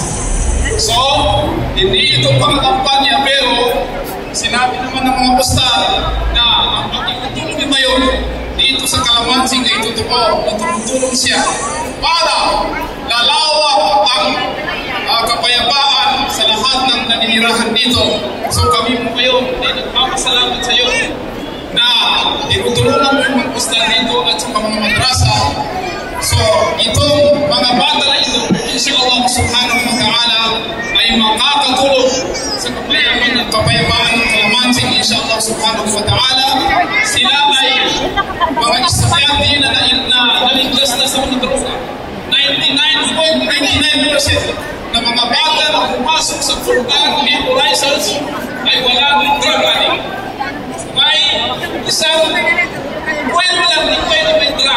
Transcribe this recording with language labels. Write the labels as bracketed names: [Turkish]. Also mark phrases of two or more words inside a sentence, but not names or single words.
[Filipino] So, hindi ito pangkampanya, pero sinabi naman ng mga ustad na ang pagkikutulong ni Mayor dito sa Calamansing ay totoo na tumutulong siya para lalawak ang kapayapaan sa lahat ng naninirahan dito. So kami mo kayo ay nagpapasalamat sa iyo na tinutulungan mo yung mga ustad dito at sa mga madrasa. So itong mga bata na ito, [Arabic] إن شاء الله سبحانه وتعالى, [Filipino] ay makakatulong sa kapayapaan ng Calamansing, [Arabic] إن شاء الله سبحانه وتعالى. [Filipino] Sila ay mga estudyante na naligtas na sa mga droga. 99.99% na mga bata na pumasok sa Furqan New Horizons ay wala ng [English] drug addict. [Filipino] May isang kwento lang din kayo na may drug.